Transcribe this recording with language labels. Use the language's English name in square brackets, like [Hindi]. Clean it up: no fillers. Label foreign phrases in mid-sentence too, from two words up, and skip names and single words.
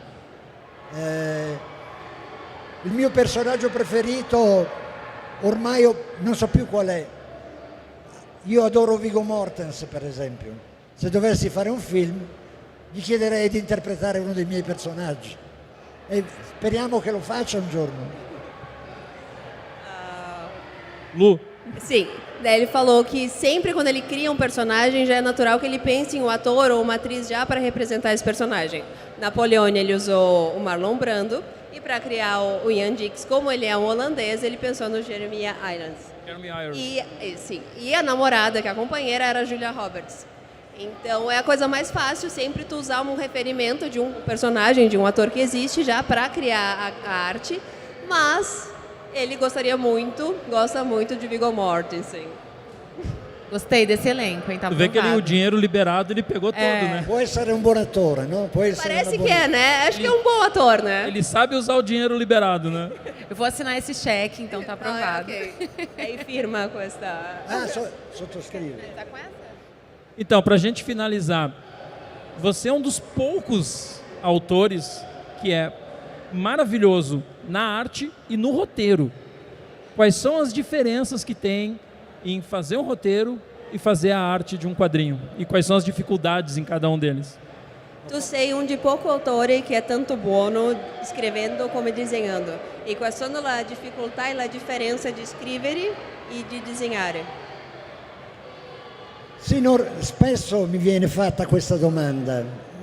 [Italian] Il mio personaggio preferito ormai non so più qual è. Io adoro Viggo Mortensen, per esempio. Se dovessi fare un film, gli chiederei di interpretare uno dei miei personaggi. E speriamo che lo faccia un giorno. [Portuguese] Lu, Sim, daí ele falou que sempre quando ele cria um personagem já é natural que ele pense em um ator ou uma atriz já para representar esse personagem. Napoleone ele usou o Marlon Brando e para criar o Ian Dix, como ele é um holandês, ele pensou no Jeremy Irons. Jeremy Irons. E a namorada, que é a companheira, era a Julia Roberts. Então é a coisa mais fácil sempre tu usar um referimento de um personagem, de um ator que existe já para criar a arte, mas ele gosta muito de Viggo Mortensen. Gostei desse elenco, hein? Tá Tu vê que aprovado. o dinheiro liberado ele pegou todo, né? [Italian] Può essere un buon attore, no? Può essere [Portuguese] Parece [Italian] una [Portuguese] que [Italian] buona- [Portuguese] é, né? Acho que é um bom ator, né? Ele sabe usar o dinheiro liberado, né? Eu vou assinar esse cheque, então tá aprovado. ok. Aí firma com esta... [Italian] Ah, sottoscrive. [Portuguese] Tá com essa? Então, para a gente finalizar, você é um dos poucos autores que é maravilhoso na arte e no roteiro. Quais são as diferenças que tem em fazer um roteiro e fazer a arte de um quadrinho? E quais são as dificuldades em cada um deles? [Italian] Tu sei un di poco autori che è tanto buono scrivendo come disegnando. E quali sono le difficoltà e la differenza di scrivere e di disegnare? Sì, spesso mi viene fatta questa domanda.